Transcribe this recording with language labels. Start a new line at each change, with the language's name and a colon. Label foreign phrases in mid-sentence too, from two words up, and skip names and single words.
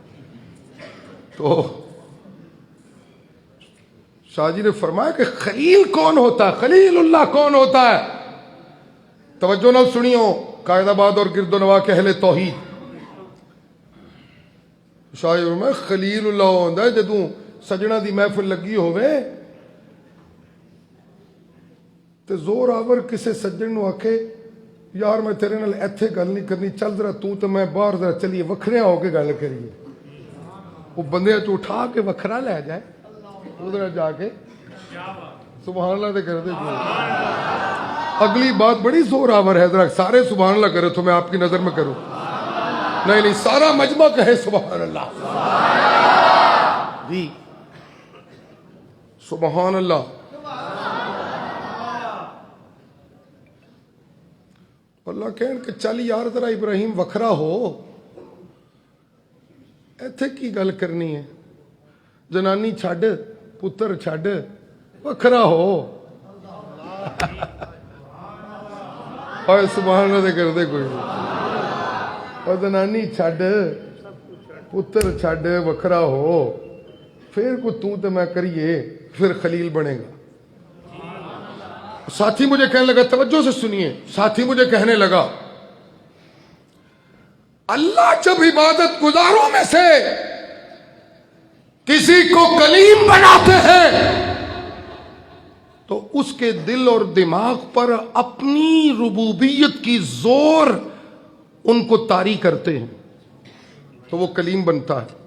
Urdu: تو شاہ جی نے فرمایا کہ خلیل کون ہوتا ہے، خلیل اللہ کون ہوتا ہے؟
Punjabi: توجہ نہ سنیو،
Urdu: قائد آباد اور گرد و نواح کے اہل توحید،
Punjabi: شاہ میں خلیل اللہ ہوندا ہے جدوں سجنا دی محفل لگی ہوئے تے زور آور کسے سجن نو آکھے یار میں تیرے نال ایتھے گل نہیں کرنی، چل ذرا تو تے میں باہر ذرا چلیے وکھریاں ہو کے گل کریے، وہ بندے چ اٹھا کے وکھرا لے جائے ادھر جا کے
Arabic: سبحان اللہ
Punjabi: تے کر دے۔
Urdu: اگلی بات بڑی زور آور ہے، ذرا سارے
Arabic: سبحان اللہ
Urdu: کرے تو میں آپ کی نظر میں کروں، نہیں سارا مجمع کہے
Arabic: سبحان اللہ
Urdu: جی،
Arabic: سبحان اللہ۔
Punjabi: اللہ کہن کہ چل یار ذرا ابراہیم وکھرا ہو، ایتھے کی گل کرنی ہے، جنانی چھڈ پتر چھڈ وکھرا ہو۔ اور
Arabic: سبحان اللہ
Punjabi: کر دے کوئی، اور جنانی چھڈ پتر چھڈ وکھرا ہو، پھر کو تو میں کریے،
Urdu: پھر خلیل بنے گا۔ ساتھی مجھے کہنے لگا، توجہ سے سنیے، ساتھی مجھے کہنے لگا اللہ جب عبادت گزاروں میں سے کسی کو کلیم بناتے ہیں تو اس کے دل اور دماغ پر اپنی ربوبیت کی زور ان کو طاری کرتے ہیں تو وہ کلیم بنتا ہے۔